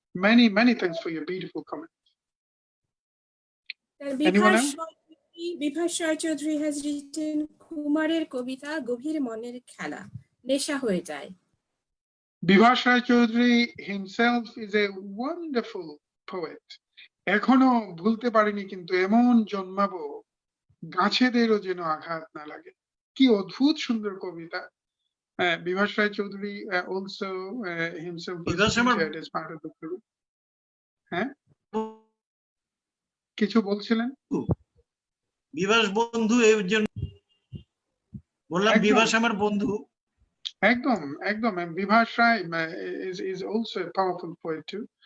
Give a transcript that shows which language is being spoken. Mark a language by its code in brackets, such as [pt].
[en] Many thanks for your beautiful comment. Anyone else? [bn] Bibhas Roy Chowdhury [en] has written [bn] কুমারের কবিতা গভীর মনের খেলা নেশা হয়ে যায়। [en] Bivas Rai Chaudhuri himself is a wonderful poet. [bn] এখনো ভুলতে পারিনি কিন্তু এমন জন্মাবো গাছেদেরও যেন আঘাত না লাগে। কি অদ্ভুত সুন্দর কবিতা। [en] Bivas Rai Chaudhuri also himself was featured as part of the group. [bn] হ্যাঁ কিছু বলছিলেন? বিভাস বন্ধু এর জন্য বললাম বিভাস আমার বন্ধু। [en] একদম and Bivas Rai is also a powerful poet too.